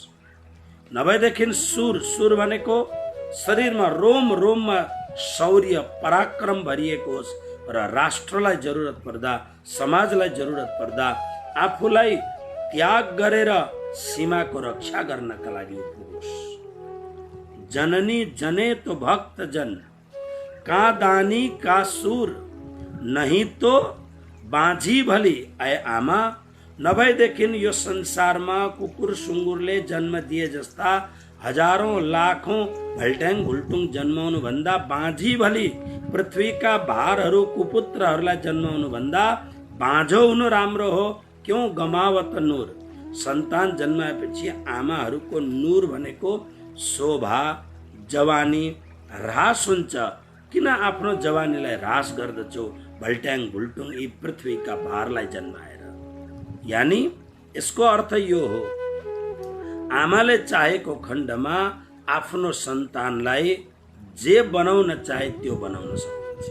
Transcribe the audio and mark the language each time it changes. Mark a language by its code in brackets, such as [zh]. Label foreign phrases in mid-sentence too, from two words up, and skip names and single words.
[ne] नभएदेखि सुर, सुर भनेको शरीरमा रोम रोममा शौर्य पराक्रम भरिएको होस् र राष्ट्रलाई जरुरत पर्दा, समाजलाई जरुरत पर्दा आफूलाई त्याग गरेर सीमाको रक्षा गर्नका लागि पुगोस्। [hi] जननी जने तो भक्त जन, कादानी का सूर, नहीं तो बाँझी भली आए आमा। [ne] नभएदेखि यो संसारमा कुकुर सुँगुरले जन्म दिए जस्ता हजारौं लाखौं भल्ट्याङ भुल्टुङ जन्माउनु भन्दा [hi] बाँझी भली [ne] पृथ्वीका भारहरू कुपुत्रहरूलाई जन्माउनु भन्दा बाँझो हुनु राम्रो हो। [hi] क्यों गमावत नूर। [ne] सन्तान जन्माएपछि आमाहरूको नूर भनेको शोभा, जवानी ह्रास हुन्छ। किन आफ्नो जवानीलाई ह्रास गर्दछौ भल्ट्याङ भुल्टुङ यी पृथ्वीका भारलाई जन्माएर। यानी यसको अर्थ यो हो, आमाले चाहेको खण्डमा आफ्नो सन्तानलाई जे बनाउन चाहे त्यो बनाउन सक्छ।